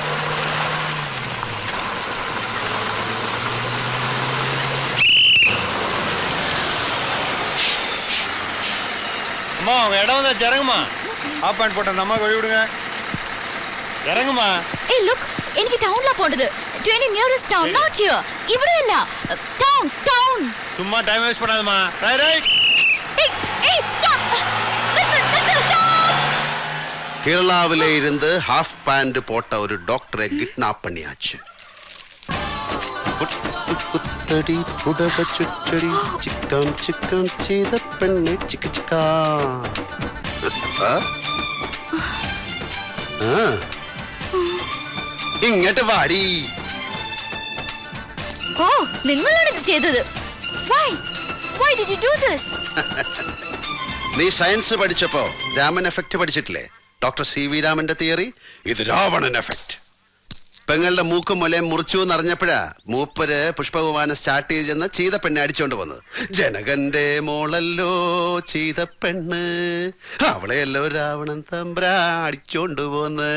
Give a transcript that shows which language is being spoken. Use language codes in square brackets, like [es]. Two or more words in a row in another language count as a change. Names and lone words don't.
[ta] அம்மா உங்க இடம் வந்து இறங்குமா. ஆப் பாயிண்ட் போட்ட அந்த அம்மா வழி விடுங்க. இறங்குமா. ஏய் லுக், எனக்கு டவுன்ல போடுது. [en] train nearest town, not here. [ta] இவரே இல்ல. [en] town town. [ta] சும்மா [en] time waste [ta] பண்ணாதம்மா. ரைட். ஏய் ஸ்டாப். கேரளாவிலே இருந்து [en] half pant [ta] போட்ட ஒரு டாக்டரை கிட்னாப் பண்ணியாச்சு. [ml] കുത്തടി പുടവ ചുറ്റടി ചിക്കാം ചിക്കാം ചെയ്ത പെണ്ണ് ചിക്ക ചിക്കാ. ഇങ്ങോട്ട് വാടി. ഓ, നിങ്ങളാണ് ഇത് ചെയ്തത്. [en] Why did you do this? [ml] നീ സയൻസ് പഠിച്ചപ്പോ രാമൻ എഫക്ട് പഠിച്ചിട്ടില്ലേ? ഡോക്ടർ സി വി രാമന്റെ തിയറി. ഇത് രാവണൻ എഫക്ട്. പെങ്ങളുടെ മൂക്കും മുലയും മുറിച്ചു എന്നറിഞ്ഞപ്പോഴാ മൂപ്പര് പുഷ്പവിമാനം സ്റ്റാർട്ട് ചെയ്ത് ചെന്ന് ചീതപ്പെണ്ണെ അടിച്ചോണ്ട് വന്നത്. ജനകന്റെ മോളല്ലോ ചീതപ്പെണ്ണ്, അവളെയല്ലോ രാവണൻ തമ്പ്രാ അടിച്ചോണ്ട് പോന്ന്.